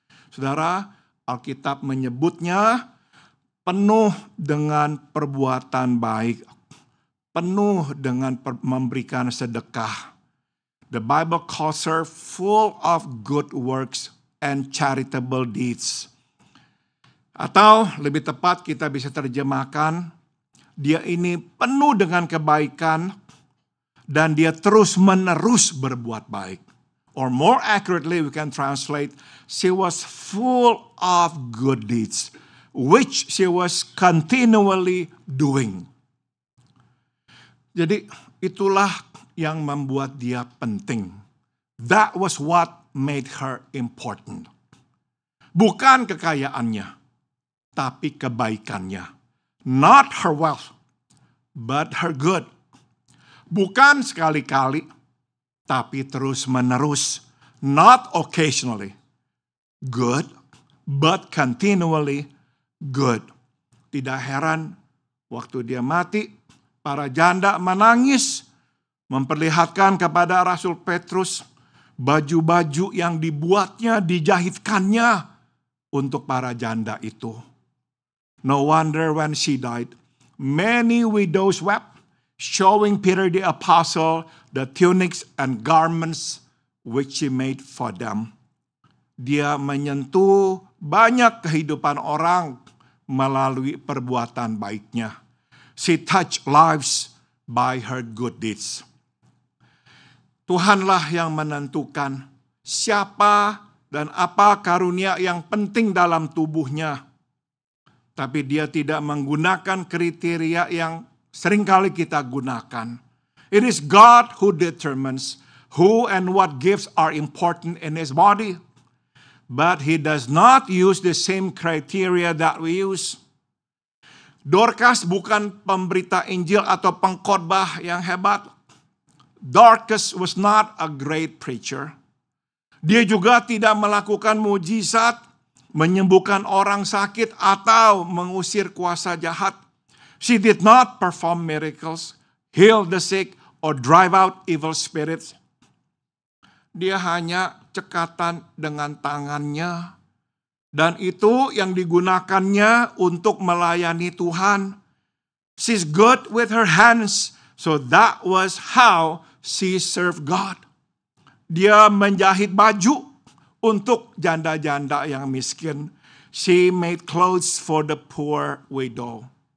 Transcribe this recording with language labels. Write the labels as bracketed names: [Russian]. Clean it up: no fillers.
[Indonesian] Saudara, Alkitab menyebutnya penuh dengan perbuatan baik, penuh dengan memberikan sedekah. [English] The Bible calls her full of good works and charitable deeds. [Indonesian] Atau lebih tepat kita bisa terjemahkan, dia ini penuh dengan kebaikan dan dia terus-menerus berbuat baik. [English] Or more accurately, we can translate, she was full of good deeds, which she was continually doing. [Indonesian] Jadi itulah yang membuat dia penting. [English] That was what made her important. [Indonesian] Bukan kekayaannya, tapi kebaikannya. [English] Not her wealth, but her good. [Indonesian] Bukan sekali-kali, tapi terus-menerus. [English] Not occasionally. Good, but continually good. [Indonesian] Tidak heran, waktu dia mati, para janda menangis, memperlihatkan kepada Rasul Petrus baju-baju yang dibuatnya, dijahitkannya untuk para janda itu. [English] No wonder when she died, many widows wept, showing Peter the apostle the tunics and garments which she made for them. [Indonesian] Dia menyentuh banyak kehidupan orang melalui perbuatan baiknya. [English] She touched lives by her good deeds. [Indonesian] Tuhanlah yang menentukan siapa dan apa karunia yang penting dalam tubuhnya. Tapi dia tidak menggunakan kriteria yang seringkali kita gunakan. [English] It is God who determines who and what gifts are important in His body. But He does not use the same criteria that we use. [Indonesian] Dorcas bukan pemberita Injil atau pengkhotbah yang hebat. [English] Dorcas was not a great preacher. [Indonesian] Dia juga tidak melakukan mujizat, menyembuhkan orang sakit atau mengusir kuasa jahat. [English] She did not perform miracles, heal the sick, or drive out evil spirits. [Indonesian] Dia hanya cekatan dengan tangannya. Dan itu yang digunakannya untuk melayani Tuhan. [English] She's good with her hands. So that was how she served God. [Indonesian] Dia menjahit baju untuk janda-janda yang miskin. [English] She made clothes for the poor widow.